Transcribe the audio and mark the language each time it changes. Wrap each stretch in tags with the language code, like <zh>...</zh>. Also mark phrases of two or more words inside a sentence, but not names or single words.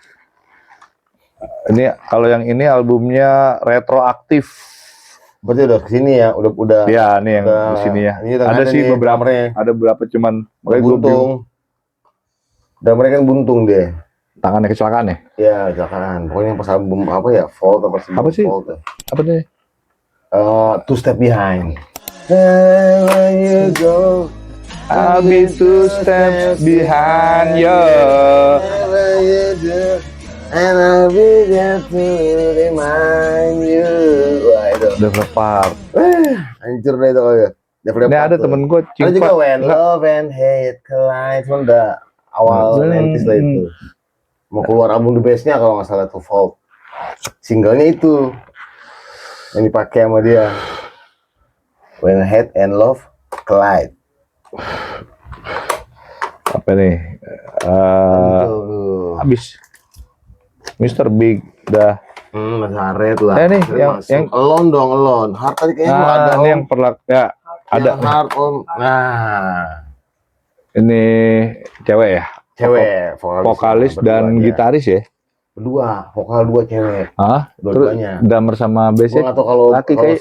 <id>Ini kalau yang ini albumnya retroaktif. Berarti udah kesini ya, udah. Ya, nih yang udah, di sini ya. ini udah Ada ada sih nih beberapa, drummernya. ada beberapa cuman makanya gue bingung. Buntung. Dan mereka kan buntung dia. Tangannya kecelakaan ya? Ya, jangan. Pokoknya pas album apa ya, Volt Apa sih? Volt, ya. Apa nih?</id> <en>Two Step Behind. Where you go, I'll be two steps behind you. whatever you do, and I'll be there to remind you.</en> <id>Wah itu. Developer. Hancur deh itu ya. Ini ada temen gue Ada juga When Love and Hate Collide, cuma udah awal 90s lah itu. Mau keluar album The Best-nya kalau nggak salah itu Volt. Singlenya itu yang dipakai sama dia. When Hate and Love Collide. Apa nih? Habis. Mr. Big dah. Mas Haret lah. Nih yang Alone dong, Alone. Hard tadi kayaknya ada ini om. yang ya ada. Yang Hard om. Nah, Ini cewek ya? cewek Vokalis dan berdua, gitaris ya? Berdua, vokal dua cewek. Hah? Dua-duanya. Drummer sama bass Gua ya? nggak tahu kalau Laki kayak-</id>